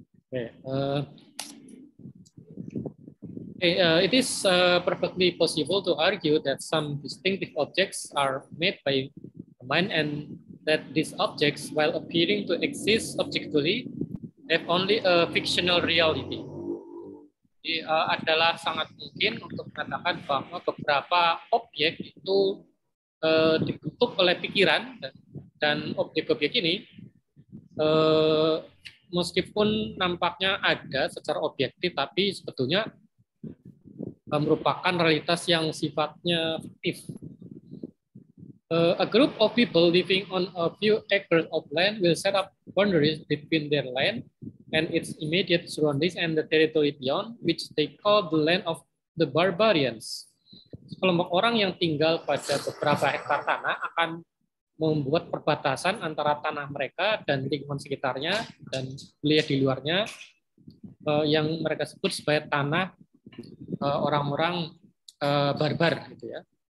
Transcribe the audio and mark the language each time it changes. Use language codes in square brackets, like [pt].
[en] Oke, it is perfectly possible to argue that some distinctive objects are made by the mind and that these objects, while appearing to exist objectively, have only a fictional reality. [id] Jadi, adalah sangat mungkin untuk mengatakan bahwa beberapa objek itu ditutup oleh pikiran dan objek-objek ini meskipun nampaknya ada secara objektif, tapi sebetulnya merupakan realitas yang sifatnya fiktif. [en] A group of people living on a few acres of land will set up boundaries between their land and its immediate surroundings and the territory beyond, which they call the land of the barbarians. [id] Kelompok orang yang tinggal pada beberapa hektar tanah akan membuat perbatasan antara tanah mereka dan lingkungan sekitarnya dan wilayah di luarnya yang mereka sebut sebagai tanah orang-orang barbar gitu ya.